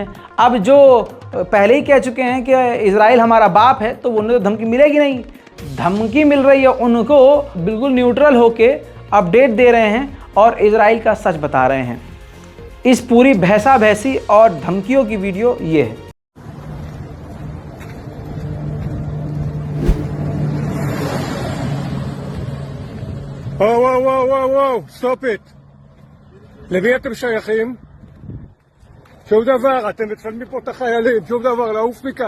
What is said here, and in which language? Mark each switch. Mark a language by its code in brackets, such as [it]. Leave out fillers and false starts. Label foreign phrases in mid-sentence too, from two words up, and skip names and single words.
[hi] अब जो पहले ही कह चुके हैं कि इजराइल हमारा बाप है, तो उन्हें तो धमकी मिलेगी नहीं। धमकी मिल रही है उनको, बिल्कुल न्यूट्रल होके अपडेट दे रहे हैं और इजराइल का सच बता रहे हैं। इस पूरी बहसा बहसी और धमकियों की वीडियो ये है। [en] wow, stop it. [he] למי אתם שייכים? שום דבר, אתם מצלמים פה את החיילים, שום דבר, לעוף מכאן.